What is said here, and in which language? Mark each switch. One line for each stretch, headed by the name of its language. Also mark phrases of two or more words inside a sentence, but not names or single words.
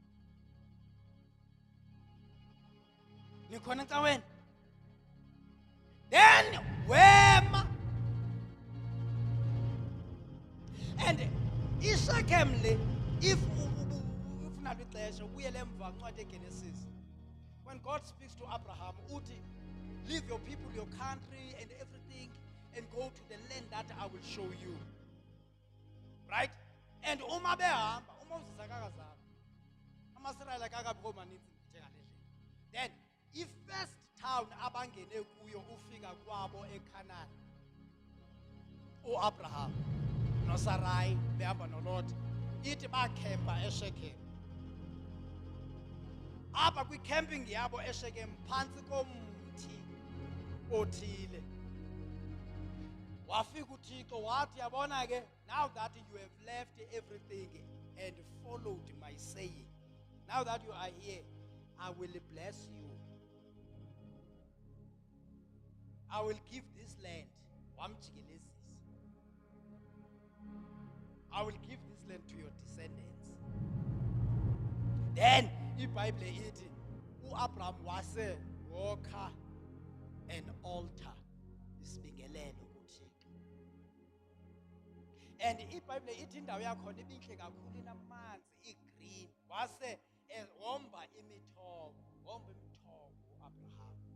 Xhosa: Nikhona caweni? Then wema and iShekhem le if ufuna ixesha ubuyele emva ncwadi eGenesis.
English: When God speaks to Abraham uthi leave your people, your country and everything and go to the land that I will show you. Right?
Xhosa: And uma behamba uMoses akakazalwa. AmaIsrael akakabikho maninzi njengalendlela.
English: Then first town
Xhosa: abangene kuyo ufika kwabo eKhanani. uAbraham noSarai behamba noLot ithi bakhempa eShekhemu. Apha kwicamping yabo eShekhemu phansi komthi othile. Wafika uThixo wathi yabona ke
English: now that you have left everything and followed my saying, now that you are here, I will bless you. I will give this land. I will give this land to your descendants.
Xhosa: Then iBhayibhile ithi uAbraham wase wokha
English: an altar
Xhosa: isibingelelo kuThixo. And iBhayibhile ithi indawo yakhona ibinhle kakhulu inamanzi igreen wase womba imithombo uAbraham.